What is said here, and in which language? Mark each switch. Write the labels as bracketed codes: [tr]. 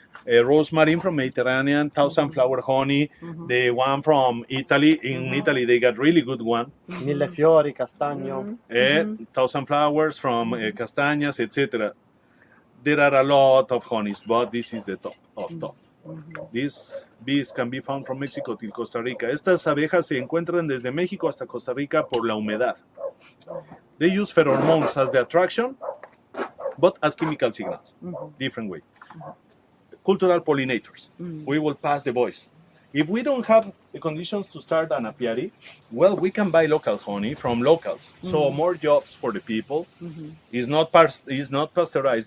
[en] Rosemary from Mediterranean, thousand flower honey, the one from Italy. In Italy, they got really good one. [it] Millefiori, castagno. [en] Thousand flowers from castañas, etc. There are a lot of honeys, but this is the top of top. These bees can be found from Mexico till Costa Rica. [es] Estas abejas se encuentran desde México hasta Costa Rica por la humedad. [en] They use pheromones as the attraction, but as chemical signals. Different way. Cultural pollinators. We will pass the voice. If we don't have the conditions to start an apiary, well, we can buy local honey from locals. So more jobs for the people. Is not pasteurized.